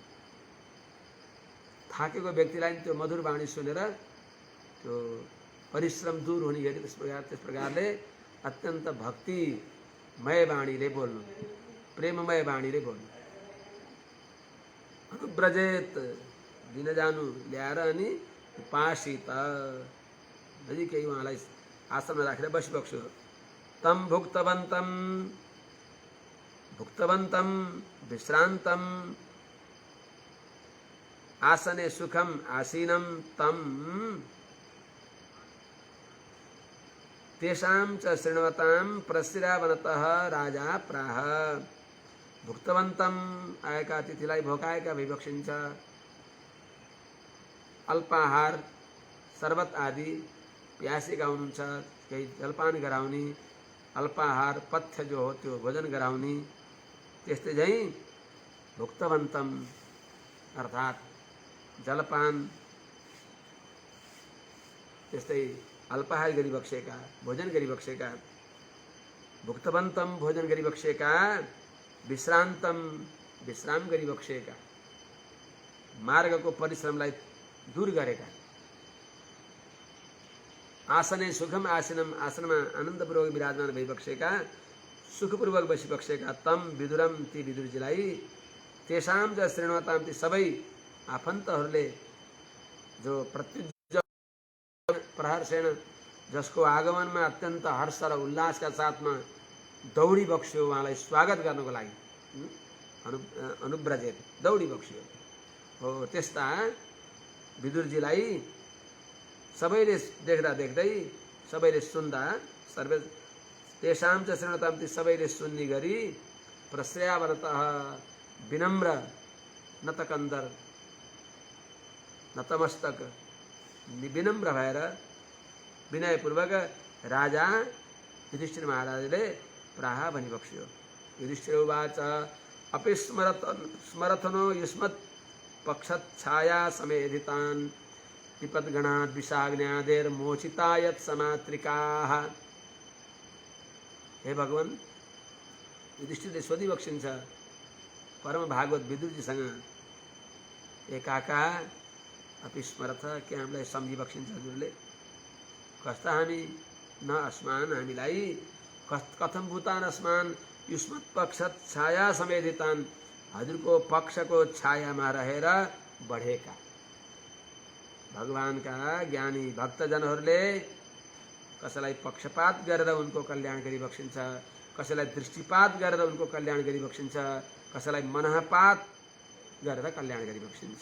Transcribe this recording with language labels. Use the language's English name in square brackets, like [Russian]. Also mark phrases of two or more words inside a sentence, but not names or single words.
[Nepali] थाकेको व्यक्तिलाई त्यो मधुर वाणी सुनेर त्यो परिश्रम दूर हुने गरी त्यस प्रकारले अत्यन्त भक्तिमय वाणीले बोल्नु, प्रेममय वाणीले बोल्नु। अनुब्रजेत दिन जानु ल्याएर अनि उपासित नजिकै उहाँलाई आश्रममा राखेर बसिबक्स्यो। [Sanskrit] तम भुक्तवन्तम भुक्तवन्तम विश्रान्तम आसने सुखम आसीनम तम तेषां च शृण्वतां प्रशिरावनतः राजा प्राह। [Nepali] भुक्तवन्तम आएका अतिथिलाई भोकाएका भइबक्सिन्छ। अल्पाहार शरबत आदि प्यासेका हुनुहुन्छ केही जलपान गराउने, अल्पाहार पथ्य जो हो त्यो भोजन गराउने। त्यस्तै झैँ भुक्तवन्तम अर्थात् जलपान, त्यस्तै अल्पाहार गरिबक्सेका, भोजन गरिबक्सेका। भुक्तवन्तम भोजन गरिबक्सेका, विश्रान्तम विश्राम गरिबक्सेका, मार्गको परिश्रमलाई दूर गरेका। [Sanskrit] आसने सुखम आसनम [Nepali] आसनमा आनन्दपूर्वक विराजमान भइबक्सेका, सुखपूर्वक बसिबक्सेका। [Sanskrit] तम विदुरम [Nepali] ती विदुरजीलाई, [Sanskrit] तेषां च शृण्वताम [Nepali] ती सबै आफन्तहरूले जो [Sanskrit] प्रत्युज प्रहर्षेण [Nepali] जसको आगमनमा अत्यन्त हर्ष र उल्लासका साथमा दौडी बक्स्यो उहाँलाई स्वागत गर्नको लागि। अनुब्रजेत दौडी बक्स्यो हो। त्यस्ता विदुरजीलाई सबैले देख्दा देख्दै, सबैले सुन्दा, [Sanskrit] सर्वे तेषां च शृण्वताम [Nepali] ती सबैले सुन्ने गरी प्रश्रयावनतः विनम्र नतकन्दर नतमस्तक विनम्र भएर विनयपूर्वक राजा युधिष्ठिर महाराजले प्राह भनिबक्स्यो। [Sanskrit] युधिष्ठिर उवाच अपि स्मरथनो युष्मत् पक्षच्छाया समेधितान् विपद्गणाद् विषाग्न्यादेर्मोचितायत् समात्रिकाः। [Nepali] हे भगवान, युधिष्ठिरले सोधिबक्सिन्छ परम भागवत विदुरजीसँग, ए काका [Sanskrit] अपि स्मरथ, [Nepali] के हामीलाई सम्झिबक्सिन्छ हजुरले? कस्ता हामी [Sanskrit] न अस्मान, हामीलाई कथम भूतान अस्मान युष्मत् पक्षत छाया समेधितान, [Nepali] हजुरको पक्षको छायामा रहेर बढेका। भगवानका ज्ञानी भक्तजनहरूले कसैलाई पक्षपात गरेर उनको कल्याण गरिबक्सिन्छ, कसैलाई दृष्टिपात गरेर उनको कल्याण गरिबक्सिन्छ, कसैलाई मनःपात गरेर कल्याण गरिबक्सिन्छ।